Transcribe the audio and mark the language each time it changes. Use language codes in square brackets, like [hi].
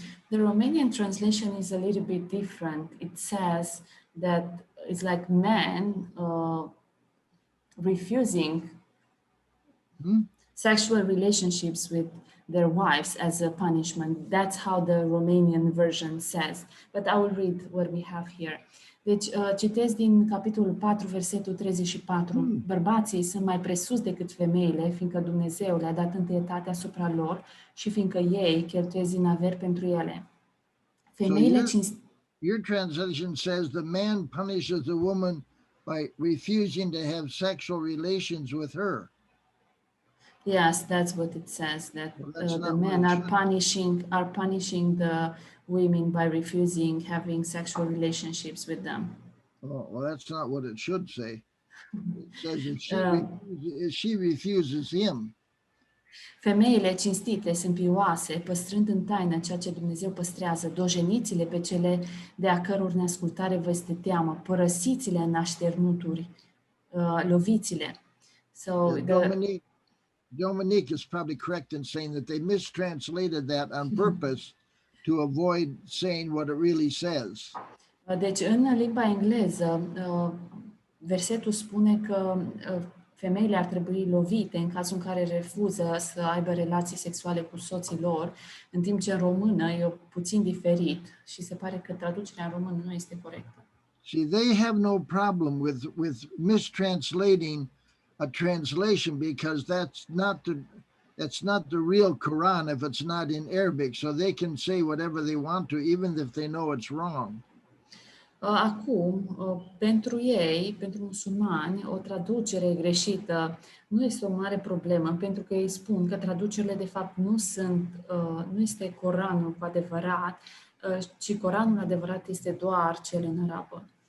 [en] The Romanian translation is a little bit different. It says that it's like men refusing sexual relationships with their wives as a punishment. That's how the Romanian version says. But I will read what we have here. [ro] Deci, citesc din capitolul 4, versetul 34. Bărbații sunt mai presus decât femeile, fiindcă Dumnezeu le-a dat întâietate asupra lor și fiindcă ei cheltuiesc din aver pentru ele. Femeile [en] your translation says the man punishes the woman by refusing to have sexual relations with her. Yes, that's what it says, that the men are punishing the women by refusing having sexual relationships with them. Oh, well, that's not what it should say. It says if she refuses him. [ro] Femeile cinstite sunt pioase, păstrând în taină ceea ce Dumnezeu păstrează. Dojeniți-le pe cele de-a căror neascultare vă este teamă. Părăsiți-le în așternuturi, loviți-le. [en] So Dominique is probably correct in saying that they mistranslated that on purpose to avoid saying what it really says. [ro] Deci, în limba engleză, versetul spune că femeile ar trebui lovite în cazul în care refuză să aibă relații sexuale cu soții lor, în timp ce în română e puțin diferit și se pare că traducerea în română nu este corectă. [en] See, they have no problem with mistranslating a translation because that's not the real Quran if it's not in Arabic, so they can say whatever they want to even if they know it's wrong. [ro] Acum, pentru ei, pentru musulmani, o traducere greșită nu este o mare problemă, pentru că ei spun că traducerile de fapt nu este Coranul cu adevărat, ci Coranul adevărat este doar cel în arabă.